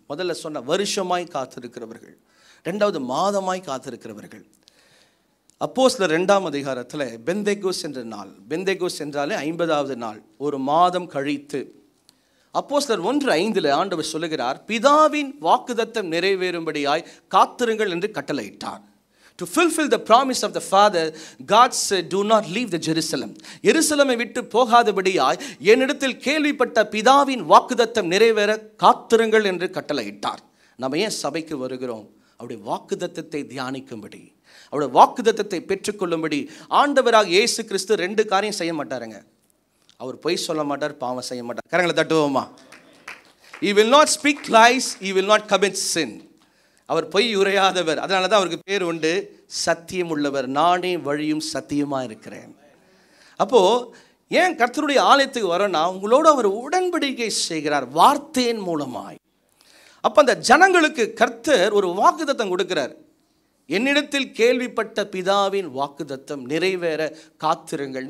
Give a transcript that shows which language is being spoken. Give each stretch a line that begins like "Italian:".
Tamil: முதல்ல சொன்ன வருஷமாய் காத்திருக்கிறவர்கள். ரெண்டாவது மாதமாய் காத்திருக்கிறவர்கள். அப்போஸ்தலர் 2ஆம் அதிகாரத்தில் பெந்தேகோஸ் என்ற நாள், பெந்தேகோஸ் என்றாலே 50வது நாள், ஒரு மாதம் கழித்து. அப்போஸ்தலர் 1:5 ஆண்டவர் சொல்லுகிறார், பிதாவின் வாக்குத்தத்தம் நிறைவேறும்படியாய் காத்திருங்கள் என்று கட்டளையிட்டார்.
English: To fulfill the promise of the Father, God said, do not leave the Jerusalem.
Tamil: எருசலேமை விட்டு போகாதபடியாய் என்னிடத்தில் கேள்விப்பட்ட பிதாவின் வாக்குத்தத்தம் நிறைவேற காத்திருங்கள் என்று கட்டளையிட்டார். நம்ம ஏன் சபைக்கு வருகிறோம்? அவருடைய வாக்குத்தத்தத்தை தியானிக்கும்படி, அவருடைய வாக்குத்தத்தத்தை பெற்றுக்கொள்ளும்படி. ஆண்டவராக இயேசு கிறிஸ்து 2 காரியம் செய்ய மாட்டாருங்க. அவர் பொய் சொல்ல மாட்டார், பாவம் செய்ய மாட்டார். கரங்களை தட்டுவோமா?
English: He will not speak lies, he will not commit sin.
Tamil: அவர் பொய் உரையாதவர். அதனால தான் அவருக்கு பேர் உண்டு, சத்தியம் உள்ளவர். நானே வழியும் சத்தியமாக இருக்கிறேன். அப்போது ஏன் கர்த்தருடைய ஆலயத்துக்கு வரோன்னா, உங்களோடு அவர் உடன்படிக்கை செய்கிறார் வார்த்தையின் மூலமாய். அப்போ அந்த ஜனங்களுக்கு கர்த்தர் ஒரு வாக்குத்தத்தம் கொடுக்கிறார். என்னிடத்தில் கேள்விப்பட்ட பிதாவின் வாக்குத்தத்தம் நிறைவேற காத்திருங்கள்.